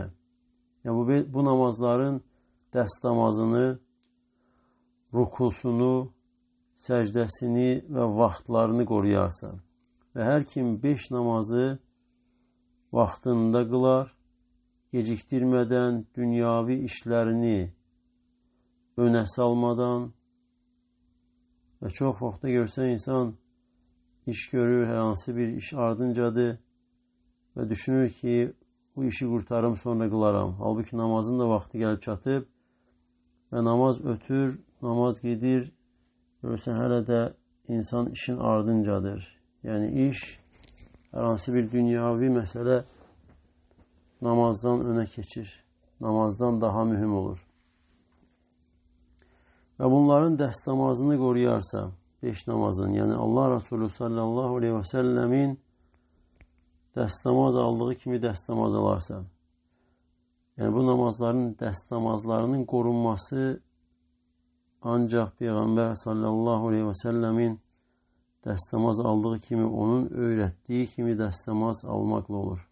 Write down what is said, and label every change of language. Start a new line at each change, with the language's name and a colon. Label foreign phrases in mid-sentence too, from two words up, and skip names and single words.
Turkish: Yani bu namazların dest namazını, rukusunu, secdesini ve vaxtlarını koruyarsa ve her kim 5 namazı vaxtında kılar, geciktirmeden, dünyavi işlerini öne salmadan, ve çok vaxtda
Azerbaijani: görsən insan iş görür, hər hansı bir iş ardıncadır
Turkish: ve düşünür ki bu işi kurtarım sonra kılaram.
Azerbaijani: Halbuki namazın da vaxtı gəlib çatıb ve namaz ötür, namaz gedir, görürsən hələ də insan işin ardıncadır. Yani iş, hər hansı bir dünyavi mesele namazdan öne keçir. Namazdan daha mühüm olur. Ve bunların dest namazını koruyarsa, 5 namazın, yani Allah Resulü sallallahu aleyhi ve sellemin dest namaz aldığı kimi dest namaz alarsa, yani bu namazların, dest namazlarının korunması ancak Peygamber sallallahu aleyhi ve sellemin dest namaz aldığı kimi, onun öğrettiği kimi dest namaz almakla olur.